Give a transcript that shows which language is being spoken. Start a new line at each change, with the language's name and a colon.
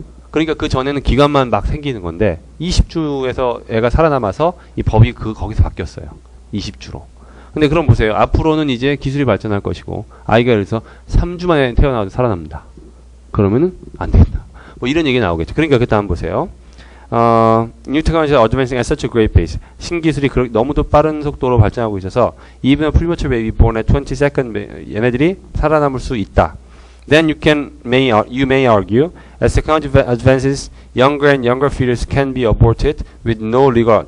Korean: 그러니까 그 전에는 기관만 막 생기는 건데 20주에서 애가 살아남아서 이 법이 거기서 바뀌었어요. 20주로. 근데 그럼 보세요. 앞으로는 이제 기술이 발전할 것이고 아이가 예를 들어서 3주 만에 태어나서 살아납니다. 그러면은 안 된다. 뭐 이런 얘기 나오겠죠. 그러니까 그때 한번 보세요.
English: New technology is advancing at such a great pace.
Korean: 신기술이 너무도 빠른 속도로 발전하고 있어서
English: even a premature baby born at 22nd
Korean: 얘네들이 살아남을 수 있다.
English: Then you may argue as technology advances, younger and younger fetuses can be aborted with no legal.